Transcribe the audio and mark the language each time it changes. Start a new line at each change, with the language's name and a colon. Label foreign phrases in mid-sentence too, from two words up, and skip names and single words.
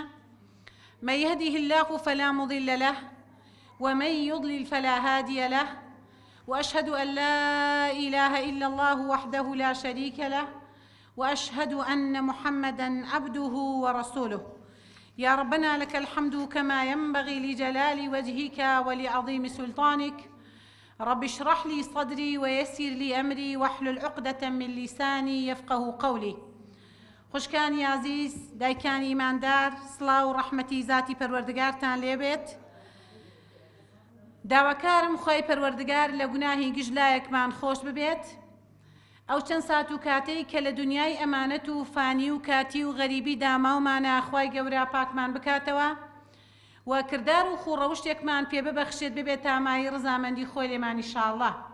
Arabic: من يهده الله فلا مضل له ومن يضلل فلا هادي له، وأشهد أن لا إله إلا الله وحده لا شريك له، وأشهد أن محمدًا عبده ورسوله. يا ربنا لك الحمد كما ينبغي لجلال وجهك ولعظيم سلطانك. رب اشرح لي صدري ويسر لي أمري واحلل عقدة من لساني يفقه قولي.
Central Kurdish: خوشکانی عزیز، دایکانی ایماندار، سڵاو و ڕەحمەتی ذاتی پەروەردگارتان لێبێت. داواکارم خۆی پەروەردگار لە گوناهی گژلایەکمان خۆش ببێت. ئەو چەند سات و کاتەی کە لە دنیای ئەمانەت و فانی و کاتی و غەریبی داماومانە خوای گەورە پاکمان بکاتەوە و کردار و خوڕەوشتێکمان پێ ببەخشێت ببێت تامایی ڕزامەندی خۆی لێمان ئینشاءالله.